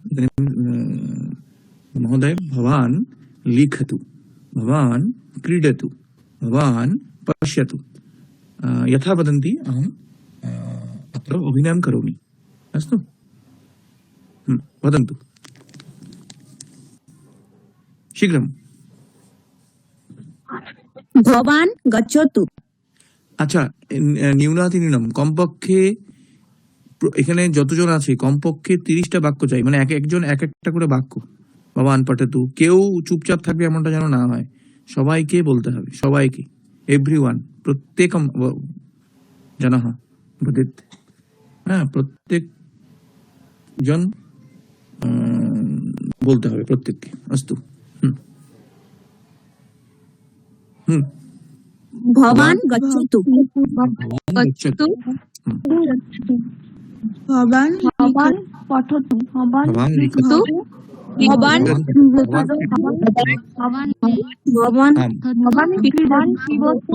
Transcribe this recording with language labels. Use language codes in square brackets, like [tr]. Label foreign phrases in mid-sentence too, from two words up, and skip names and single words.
[sa] महोदय भवान् लिखतु भवान् क्रीडतु भवान् पश्यतु यथा वदन्ति अहम् अत्र अभिनयं करोमि अस्तु वदन्तु शीघ्रं भवान् गच्छतु [bn] আচ্ছা নিম্নাতিনিম্ন কমপক্ষে এখানে যতজন আছে কমপক্ষে 30টা বাক্য চাই মানে একজন এক একটা করে বাক্য [sa] भवान् पठतु [bn] কেউ চুপচাপ থাকবে এমনটা যেন না হয় সবাইকে বলতে হবে সবাইকে এভরিওয়ান [sa] प्रत्येकम् जनः वदेत् [bn] হ্যাঁ প্রত্যেক জন বলতে হবে প্রত্যেককে অস্তু [sa] भवान् गच्छतु भवान् पठतु भवान् लिखतु भवान् पिबतु